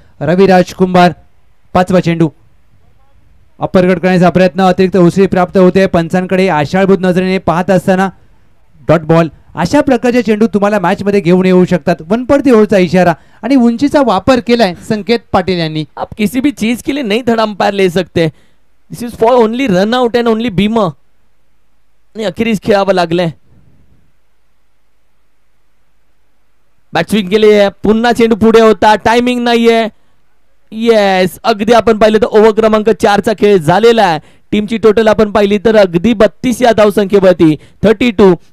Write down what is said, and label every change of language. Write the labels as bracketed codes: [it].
[mr] रविराज कुंभार 5वा चेंडू. अपरगट करण्याचा प्रयत्न, अतिरिक्त उसळी प्राप्त होते. पंचांकडे आशाळभूत नजरेने पाहत असताना डॉट बॉल. अशा प्रकारचे चेंडू तुम्हाला मॅच मध्ये घेऊन येऊ शकतात. वनपडती ओळचा इशारा आणि उंचीचा वापर केलाय संकेत पाटील यांनी. [hi] आप किसी भी चीज के लिए नहीं थर्ड अंपायर ले सकते. [en] This is for only run out and only beamer. [mr] आणि अखेरीस खेळावं लागलंय. बॅटस्विंग केली, पुन्हा चेंडू पुढे होता, टायमिंग नाहीये. येस. अगदी आपण पाहिलं तर ओव्हर क्रमांक 4 चा खेळ झालेला आहे. टीमची टोटल आपण पाहिली तर अगदी 32 या धावसंख्येवरती 32.